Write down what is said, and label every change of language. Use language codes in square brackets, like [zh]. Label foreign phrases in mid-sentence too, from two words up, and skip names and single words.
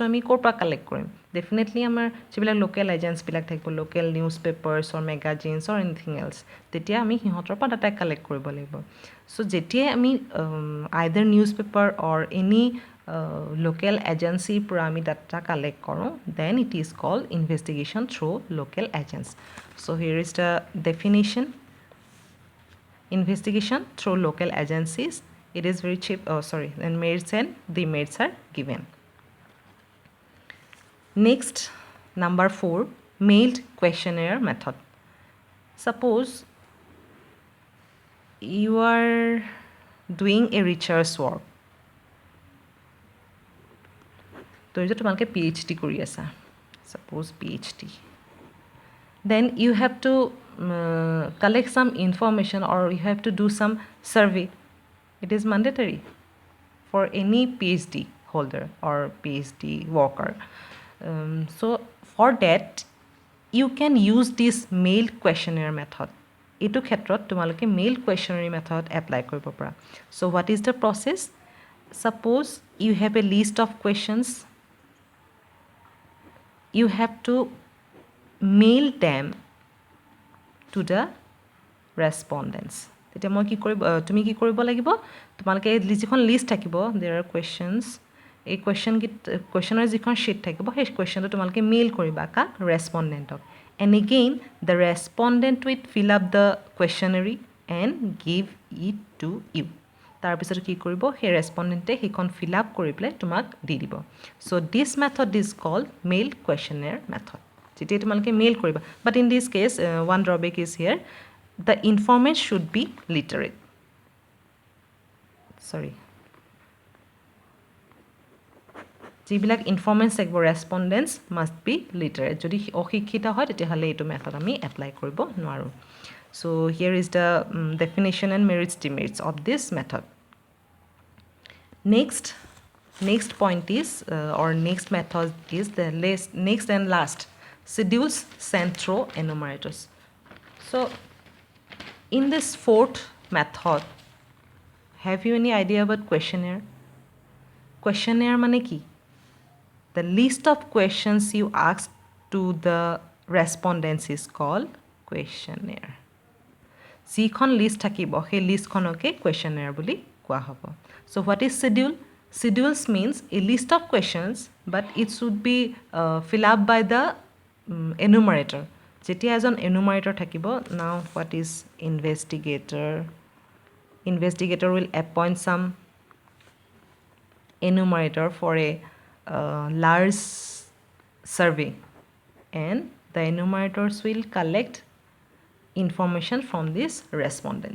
[as] আমি ক'ৰ পৰা কালেক্ট কৰিম ডেফিনেটলি আমাৰ যিবিলাক [en] local agents [as] থাকিব [en] local news papers or magazines or anything এলছ [as] তেতিয়া আমি সিহঁতৰ পৰা ডাটা কালেক্ট কৰিব লাগিব চ' যেতিয়াই আমি [en] either news paper or any local agency [as] পৰা আমি ডাটা কালেক্ট কৰোঁ [en] then it is called investigation through local agents so here is the definition investigation through local agencies it is very cheap and merits and demerits are given next number 4 mailed questionnaire method. Suppose you are doing a research work. [as] তো এই যে তোমালোকে PhD কৰি আছা, [en] suppose PhD. Then you have to collect some information or you have to do some survey. It is mandatory for any PhD holder or PhD worker. So for that you can use this mailed questionnaire method. [as] এইটো ক্ষেত্ৰত তোমালোকে [en] mailed questionnaire method apply [as] কৰিব পাৰা. [en] So what is the process? Suppose you have a list of questions. You have to mail them to the respondents. [as] তেতিয়া মই কি কৰিব তুমি কি কৰিব লাগিব তোমালোকে যিখন লিষ্ট থাকিব [en] there are questions [as] এই কুৱেশ্যনৰ যিখন শ্বীট থাকিব সেই কুৱেশ্যনটো তোমালোকে মেইল কৰিবা কাক ৰেছপণ্ডেণ্টক [en] and again the respondent will fill up the questionnaire and give it to you. [as] তাৰপিছত কি কৰিব সেই ৰেছপণ্ডেণ্টে সেইখন [en] fill up [as] কৰি পেলাই তোমাক দি দিব. [en] So this method is called mailed questionnaire method. [as] যেতিয়া তোমালোকে মেইল কৰিবা [en] but in this case one drawback is here, the informant should be literate. Sorry. [as] যিবিলাক ইনফৰ্মেণ্টছ থাকিব [en] respondents must be literate. [as] যদি অশিক্ষিত হয় তেতিয়াহ'লে এইটো মেথড আমি এপ্লাই কৰিব নোৱাৰোঁ. [en] so here is the definition and merits demerits of this method. next point is or next method is the next and last, schedules, sent through enumerators. So in this fourth method, have you any idea about questionnaire? [as] Questionnaire মানে কি? [en] The list of questions you ask to the respondents is called questionnaire. [as] যিখন লিষ্ট থাকিব সেই লিষ্টখনকে questionnaire বুলি কোৱা হ'ব. [en] So what is schedule? Schedules means a list of questions but it should be fill up by the enumerator. [as] যেতিয়া এজন enumerator থাকিব, [en] now what is investigator? Investigator will appoint some enumerator for a large survey and the enumerators will collect information from these respondents.